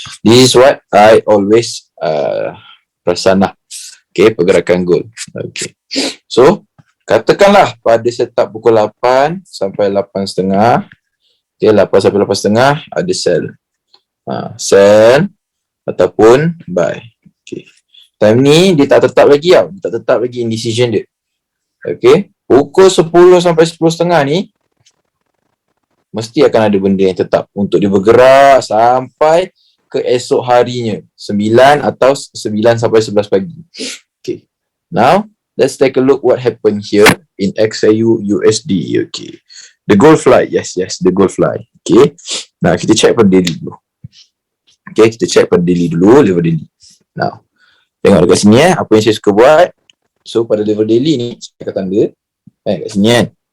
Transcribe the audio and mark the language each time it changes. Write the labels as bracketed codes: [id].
[en] This is what I always [ms] perasan lah. Okay, pergerakan goal. Okay. So, katakanlah pada setup pukul 8 sampai 8.30. Okay, 8 sampai 8.30 ada sell. Sell ataupun buy. Okay. Time ni dia tak tetap lagi tau. Dia tak tetap lagi indecision dia. Okay. Pukul 10 sampai 10.30 ni mesti akan ada benda yang tetap untuk dia bergerak sampai ke esok harinya 9 atau 9 sampai 11 pagi. Okay. [en] Now, let's take a look what happened here in XAU USD. Okay. The gold fly. Yes, the gold fly. Okay. [ms] Nah, kita check pada daily dulu. Okay, kita check pada daily dulu, level daily. Now, tengok dekat sini apa yang saya suka buat. So, pada level daily ni, saya akan tanda kat sini kan.